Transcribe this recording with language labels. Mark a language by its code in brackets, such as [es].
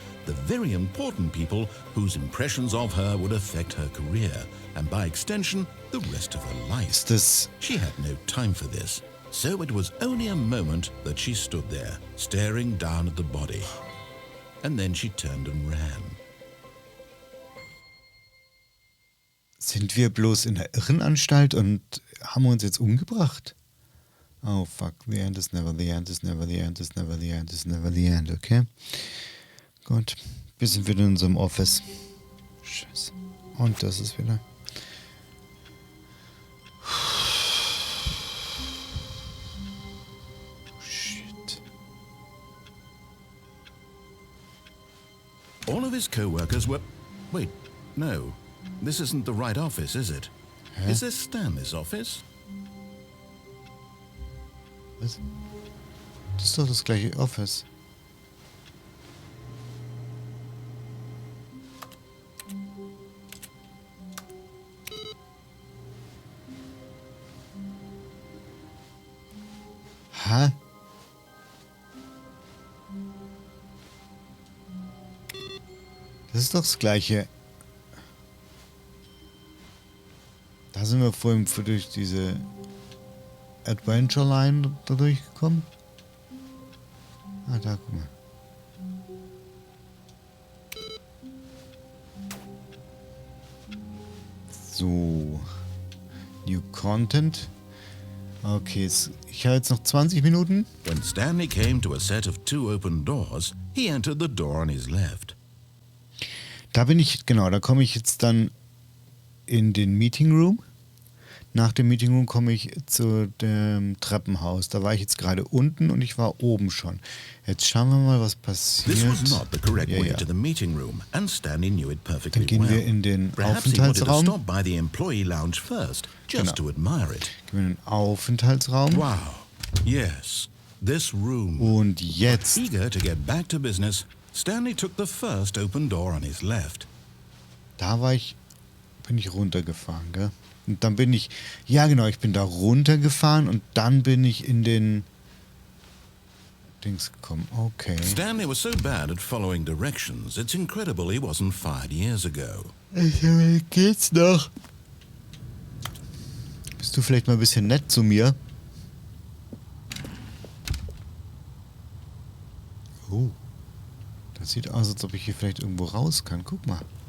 [en] The very important people whose impressions of her would affect her career, and by extension, the rest of her life. [de] Ist das... [en] She had no time for this, so it was only a moment that she stood there, staring down at the body. And then she turned and ran. [de] Sind wir bloß in der Irrenanstalt und haben uns jetzt umgebracht? [en] Oh fuck, the end is never the end is never the end is never the end is never the end, okay? [de] Gut, wir sind wieder in unserem Office. Scheiße. Und das ist wieder... [en] Shit. All of his co-workers were... Wait, no. This isn't the right office, is it? Hä? Is this Stanley's office? [de] Was? Das ist doch das gleiche Office. Hä? Das ist doch das gleiche. Da sind wir vorhin durch diese Adventure Line da durchgekommen. Ah, da, guck mal. So. [en] New Content. [de] Okay, ich habe jetzt noch 20 Minuten. [en] When Stanley came to a set of 2 open doors, he entered the door on his left. [de] Da bin ich, genau, da komme ich jetzt dann in den Meeting Room. Nach dem Meeting Room komme ich zu dem Treppenhaus. Da war ich jetzt gerade unten und ich war oben schon. Jetzt schauen wir mal, was passiert. [en] This was not the correct way [de] Ja. [en] to the meeting room, and Stanley knew it perfectly [de] Dann gehen wir in den [en] Perhaps he wanted to [de] Aufenthaltsraum. [en] stop by the employee lounge first, just to admire it. [de] Gehen wir in den Aufenthaltsraum. [en] Wow. Yes, this room. [de] Und jetzt, [en] Eager to get back to business, Stanley took the first open door on his left. [de] da bin ich runtergefahren, gell? Und dann bin ich, ja genau, ich bin da runtergefahren und dann bin ich in den Dings gekommen. Okay. [en] Stanley was so bad at following directions, it's incredible he wasn't fired years ago. [de] Geht's noch? Bist du vielleicht mal ein bisschen nett zu mir? Oh. Das sieht aus, als ob ich hier vielleicht irgendwo raus kann. Guck mal.